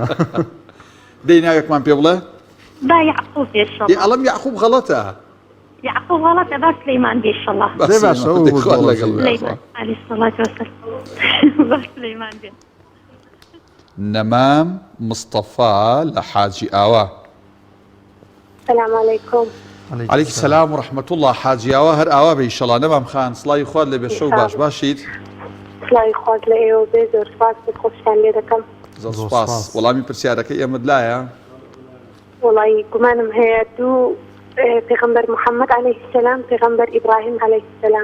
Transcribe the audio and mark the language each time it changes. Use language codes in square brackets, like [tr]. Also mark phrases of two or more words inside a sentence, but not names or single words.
[ckb] دەی ناوێکمان پێ بڵێ؟ با یعقوب ئینشەڵڵا. ئەڵەم یعقوب غەڵەتە. یعقوب غەڵەتە با سلەیمان بی ئینشەڵڵا. خوال لەگەڵ بێخوا. [ar] عەلەیهی سەڵات وەسەلام. [ckb] با سلەیمان بێ. نەمام مستەفا لە حاجی ئاوا. [ar] السلام عليكم. عليك السلام ورحمة الله. [ckb] حاجی ئاوا هەر ئاوا بە ئیشەڵا نەمام خان سڵای خوارد لەبێ شەو باش باشیت. سڵای خوارد لە ئێوە بێ زۆر سپاس خۆشتان لێ دەکەم. زۆر سپاس. وەڵامی پرسیارەکەی ئێمەت لایە؟ وڵی گومانم هەیە دوو پێغەمبەر محەممەد [ar] عەلەیهی سەلام [ckb] پێغەمبەر ئیبراهیم [ar] عەلەیهی سەلام.